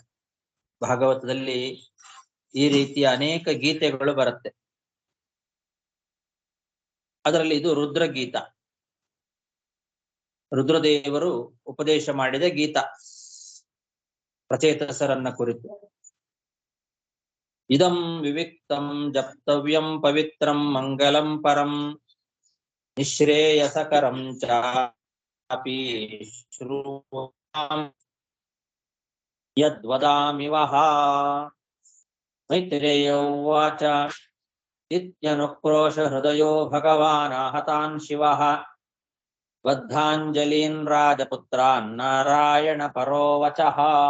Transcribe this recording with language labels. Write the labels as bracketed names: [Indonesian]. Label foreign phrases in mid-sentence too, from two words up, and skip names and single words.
[Kannada] ಭಾಗವತದಲ್ಲಿ ಈ ರೀತಿಯ ಅನೇಕ ಗೀತೆಗಳು ಬರುತ್ತೆ. ಅದರಲ್ಲಿ ಇದು ರುದ್ರಗೀತ, ರುದ್ರದೇವರು ಉಪದೇಶ ಮಾಡಿದ ಗೀತ ಪ್ರಚೇತಸರನ್ನ ಕುರಿತು. [Sanskrit] ಇದಂ ವಿವಿಕ್ತಂ ಜಪ್ತವ್ಯಂ ಪವಿತ್ರಂ ಮಂಗಲಂ ಪರಂ ನಿಶ್ರೇಯಸಕರಂ ಚಾಪಿ ಶ್ರೂಯತಾಂ ಯದ್ವದಾಮಿವಹ. ಮೈತ್ರೇಯ ಉವಾಚ ಇತ್ಯನುಕ್ರೋಶ ಹೃದಯೋ ಭಗವಾನ್ ಆಹತಾನ್ ಶಿವಃ ಬದ್ಧಾಂಜಲೀನ್ ರಾಜಪುತ್ರಾನ್ ನಾರಾಯಣ ಪರೋ ವಚಃ.